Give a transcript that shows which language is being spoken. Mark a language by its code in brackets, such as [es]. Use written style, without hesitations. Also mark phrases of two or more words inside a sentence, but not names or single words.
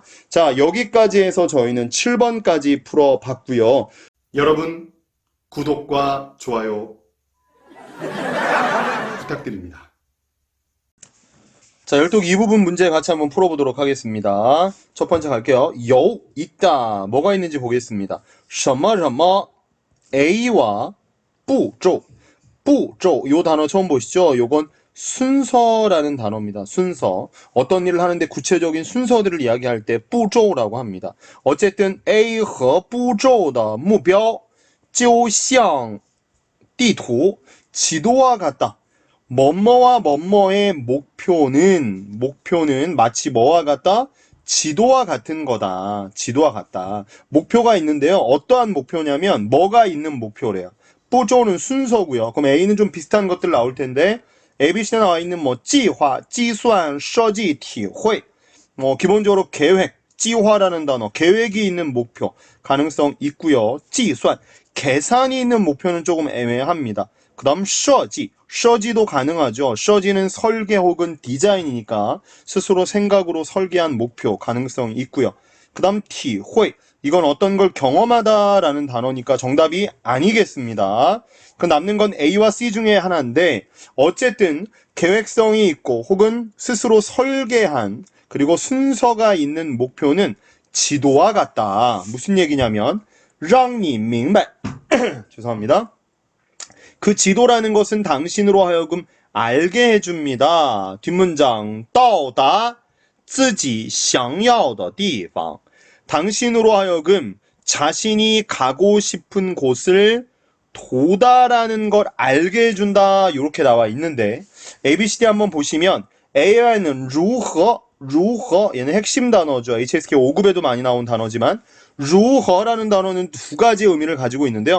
[ko] 자, 여기까지 해서 저희는 7번까지 풀어봤고요. 여러분 구독과 좋아요 부탁드립니다. 자, 열독 2부분 문제 같이 한번 풀어보도록 하겠습니다. 첫 번째 갈게요. 有 있다. 뭐가 있는지 보겠습니다. [zh] 什么什么 [ko] A와 步骤 요 단어 처음 보시죠? 요건 순서라는 단어입니다. 순서. 어떤 일을 하는데 구체적인 순서들을 이야기할 때 步骤 라고 합니다. [zh] 어쨌든 A 和步骤的目标就像地图 [ko] 지도와 같다. 뭐뭐와 뭐뭐의 목표는 마치 뭐와 같다? 지도와 같은 거다. 지도와 같다. 목표가 있는데요. 어떠한 목표냐면 뭐가 있는 목표래요. 步骤 는 순서고요. 그럼 A는 좀 비슷한 것들 나올 텐데 ABC에 나와 있는 뭐 [zh] 计划, 计算, 设计, 体会 [ko] 기본적으로 계획, 计划라는 단어, 계획이 있는 목표 가능성 있고요. 计算, 계산이 있는 목표는 조금 애매합니다. 그 다음 设计, 设计도 가능하죠. 设计는 설계 혹은 디자인이니까 스스로 생각으로 설계한 목표 가능성 있고요. 그 다음 体会, 이건 어떤 걸 경험하다라는 단어니까 정답이 아니겠습니다. 그 남는 건 A와 C 중에 하나인데 어쨌든 계획성이 있고 혹은 스스로 설계한 그리고 순서가 있는 목표는 지도와 같다. 무슨 얘기냐면 [zh] 让你明白 [ko] 죄송합니다. 그 지도라는 것은 당신으로 하여금 알게 해줍니다. 뒷문장 [zh] 到达自己想要的地方 [ko] 당신으로 하여금 자신이 가고 싶은 곳을 도달하는 걸 알게 해준다. 이렇게 나와 있는데 ABCD 한번 보시면 AI는 如何 얘는 핵심 단어죠. HSK 5급에도 많이 나온 단어지만 如何 라는 단어는 두 가지 의미를 가지고 있는데요.